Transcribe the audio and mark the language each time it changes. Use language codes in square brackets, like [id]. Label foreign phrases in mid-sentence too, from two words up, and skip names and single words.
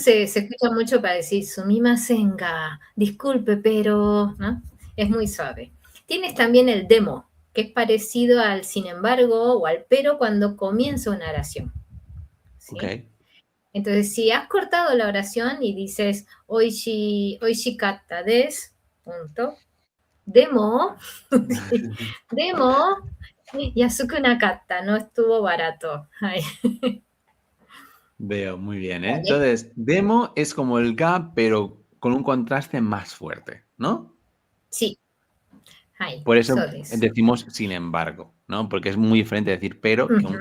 [es] ga se escucha mucho para decir [ja] すみませんが, [es] disculpe, pero, ¿no? Es muy suave. Tienes también el demo, que es parecido al sin embargo o al pero cuando comienza una oración. Ok. ¿Sí? Entonces, si has cortado la oración y dices [ja] 美味しかったです, [es] punto. [ja] Demo, sí, でも、安くなかった, [es] no estuvo barato. Ay, Veo, muy bien, ¿eh? ¿vale? Entonces, demo es como el ga, pero con un contraste más fuerte, ¿no? Sí, ay, Por eso [ja] そうです. [es] decimos sin embargo, ¿no? Porque es muy diferente decir pero que un